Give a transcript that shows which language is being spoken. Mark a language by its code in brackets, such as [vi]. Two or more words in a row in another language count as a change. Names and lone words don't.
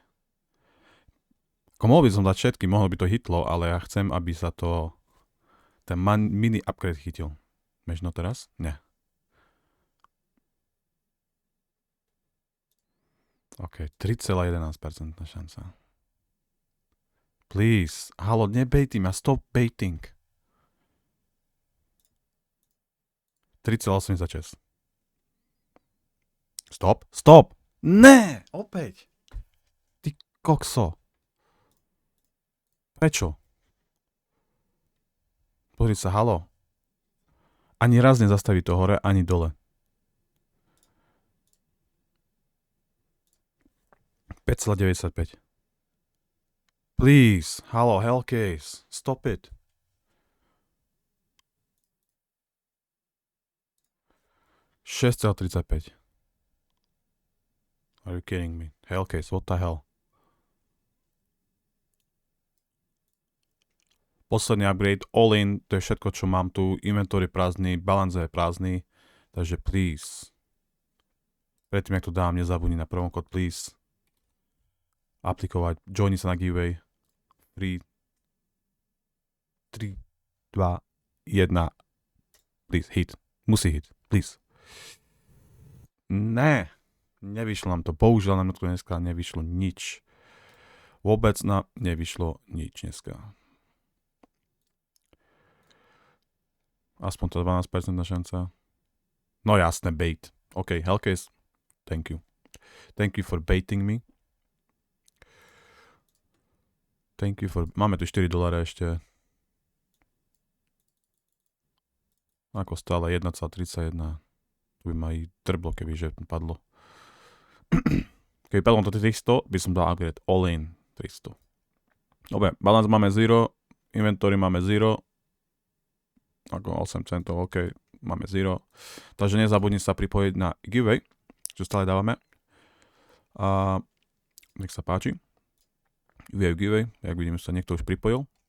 [sk] Mohol by som dať všetky, mohlo by to hitlo, ale ja chcem, aby sa to ten mini upgrade chytil. Možno teraz? Ne. OK, 3,11% šanca. [en] Please. [sk] Halo, nebejtím a [en] stop baiting. [sk] 3,86. Stop. Ne, opäť. Ty kokso. Prečo? Pozri sa, halo. Ani raz nezastaví to hore, ani dole. 5,95. [en] Please, halo, Hellcase, stop it. $6,35. Are you kidding me? Hellcase, what the hell? [sk] Posledný upgrade, [en] all in, [sk] to je všetko, čo mám tu. Inventory prázdny, balance je prázdny. Takže please. Predtým, jak to dám, nezabudni na promokód, please. Aplikovať, joini sa na giveaway. 3, 2, 1. Please, hit. Musí hit, please. Ne, nevyšlo nám to. Bohužiaľ nám to dneska nevyšlo nič. Vôbec nám nevyšlo nič dneska. Aspoň to 12% šanca. No jasné, bait. OK, Hellcase, [en] thank you. Thank you for baiting me. Thank you for... [sk] Máme tu $4 ešte. Ako stále 1,31. Tu by ma i drblo, keby že padlo. Keby padlo to 300, by som dal upgrade [en] all in [sk] 300. Dobre, balance máme 0, inventory máme 0. Ako 8 centov, OK, máme 0. Takže nezabudni sa pripojiť na giveaway, čo stále dávame. A nech sa páči. Giveaway, jak vidím, sa niekto už pripojil.